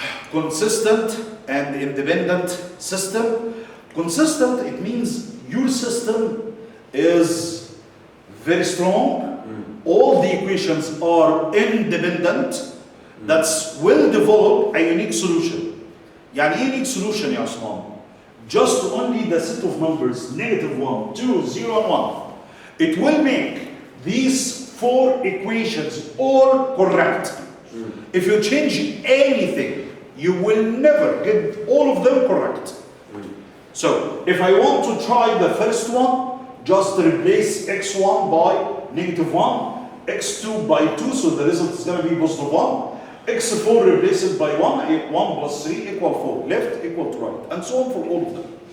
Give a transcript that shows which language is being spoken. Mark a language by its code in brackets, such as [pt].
[en] Consistent and independent system. Consistent, it means your system is very strong. All the equations are independent. That's will develop a unique solution. [ar] يعني ايه unique solution يا عثمان? [en] Just only the set of numbers -1, 2, 0, and 1. It will make these 4 equations all correct. If you change anything, you will never get all of them correct. So, if I want to try the first one, just replace x1 by -1, x2 by 2, so the result is going to be +1, x4 replace it by 1, 1 plus 3 equal 4, left equal to right, and so on for all of them.